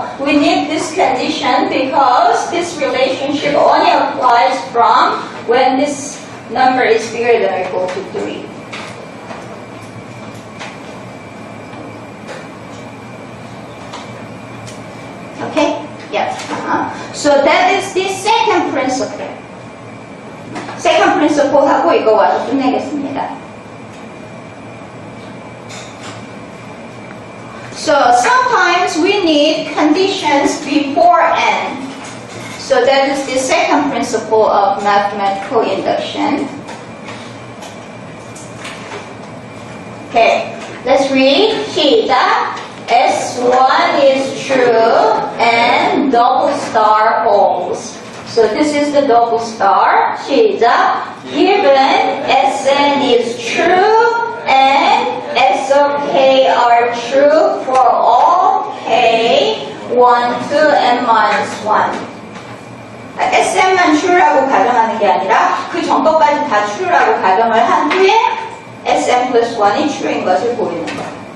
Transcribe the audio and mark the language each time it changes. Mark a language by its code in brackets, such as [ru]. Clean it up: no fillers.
[en] We need this condition because this relationship only applies from when this number is bigger than or equal to 3. Okay? Yes. So that is the second principle. [ko] Second principle 하고 이거 와서 끝내겠습니다. [en] So sometimes we need conditions before n. So that is the second principle of mathematical induction. Okay, let's read. 시작. S1 is true and double star holds. So this is the double star. [ko] 시작. [en] Given Sn is true and S of k are true for all k 1 to n minus 1. [ko] Sn만 true라고 가정하는 게 아니라 그 전거까지 다 true라고 가정을 한 후에 Sn plus 1이 true인 것을 보이는 거예요.